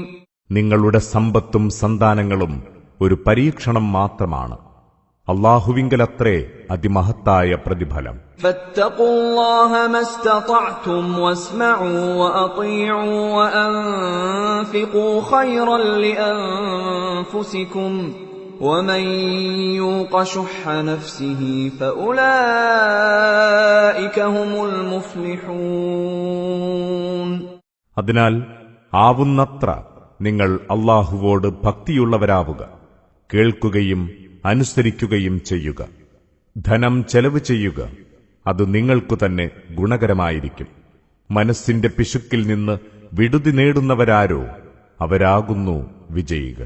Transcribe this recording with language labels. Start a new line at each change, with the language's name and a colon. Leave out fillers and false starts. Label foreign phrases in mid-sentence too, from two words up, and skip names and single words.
Malayalam: നിങ്ങളുടെ സമ്പത്തും സന്താനങ്ങളും ഒരു പരീക്ഷണം മാത്രമാണ്. അല്ലാഹുവിങ്കലത്രേ അതിമഹത്തായ പ്രതിഫലം.
Arabic: فاتقوا الله ما استطعتم واسمعوا وأطيعوا وأنفقوا خيرا لأنفسكم ومن يوق شح نفسه فأولئك هم المفلحون.
Malayalam: അതിനാൽ ആവുന്നത്ര നിങ്ങൾ അല്ലാഹുവോട് ഭക്തിയുള്ളവരാവുക, കേൾക്കുകയും അനുസരിക്കുകയും ചെയ്യുക. ധനം ചെലവ് ചെയ്യുക, അത് നിങ്ങൾക്കു തന്നെ ഗുണകരമായിരിക്കും. മനസ്സിന്റെ പിശുക്കിൽ നിന്ന് വിടുതി നേടുന്നവരാരോ അവരാകുന്നു വിജയികൾ.